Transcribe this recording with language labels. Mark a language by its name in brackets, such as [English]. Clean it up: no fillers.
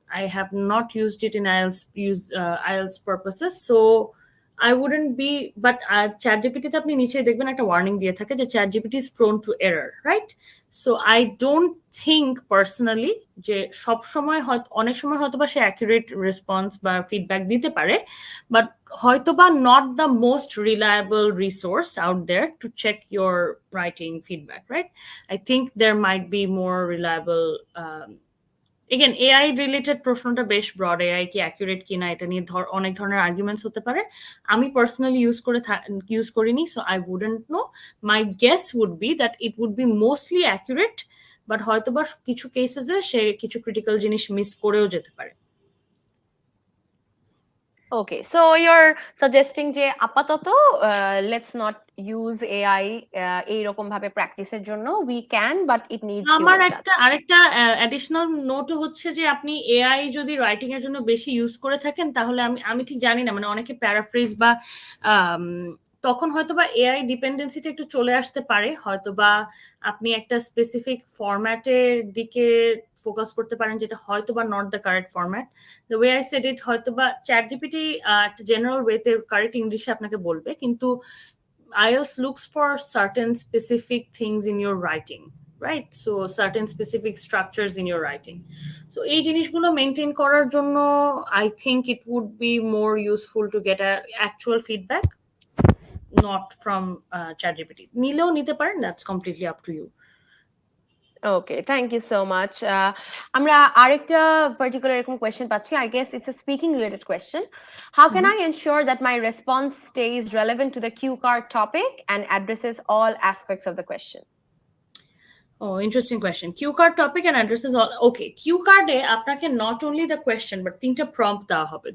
[English] I have not used it in IELTS purposes, so I wouldn't be, but ChatGPT [Bangla] তে আপনি নিচে দেখবেন একটা ওয়ার্নিং দিয়ে থাকে যে [English] ChatGPT is prone to error, right? So I don't think personally [Bangla] যে সব সময় হয়তো অনেক সময় হয়তোবা সে অ্যাকুরেট রেসপন্স বা ফিডব্যাক দিতে পারে, বাট হয়তোবা [English] not the most reliable resource out there to check your writing feedback, right? I think there might be more reliable [Bangla] again AI related প্রশ্নটা বেশ ব্রড, এআই কি অ্যাকুরেট কিনা এটা নিয়ে অনেক ধরনের আর্গুমেন্টস হতে পারে। আমি পার্সোনালি ইউজ করিনি, [English] So I wouldn't know. My guess would be that it would be mostly accurate, [Bangla] but হয়তো বা কিছু কেসেসে সে কিছু ক্রিটিক্যাল জিনিস মিস করেও যেতে পারে। [English] Okay, so you're suggesting যে আপাতত let's not use AI [Bangla] এইরকম ভাবে প্র্যাকটিসের জন্য, [English] we can but it needs [Bangla] আমার [English] human touch. [Bangla] আরেকটা অ্যাডিশনাল নোটও হচ্ছে যে আপনি এআই যদি রাইটিং এর জন্য বেশি ইউজ করে থাকেন তাহলে আমি ঠিক জানি না, মানে অনেকে প্যারাফ্রেজ বা তখন হয়তো বা এআই ডিপেন্ডেন্সিটা একটু চলে আসতে পারে, হয়তো বা আপনি একটা স্পেসিফিক ফরম্যাটের দিকে ফোকাস করতে পারেন যেটা হয়তো বা [English] Not the correct format. The way I said it, [Bangla] হয়তো বা চ্যাট জিপিটি একটা জেনারেল ওয়েতে কারেক্ট ইংলিশে আপনাকে বলবে, কিন্তু [English] IELTS looks for certain specific things in your writing, right? So certain specific structures in your writing. So [Bangla] এই জিনিসগুলো মেনটেন করার জন্য [English] I think it would be more useful to get a actual feedback, not from ChatGPT. [Bangla] নিলেও নিতে পারেন, [English] that's completely up to you. Okay, thank you so much. [Bangla] আমরা আরেকটা particular এরকম question পাচ্ছি. [English] I guess it's a speaking related question. How can I ensure that my response stays relevant to the cue card topic and addresses all aspects of the question? Oh, interesting question. Cue card topic and addresses all. Okay, cue card এ আপনাকে not only the question but তিনটা prompt দেওয়া হবে।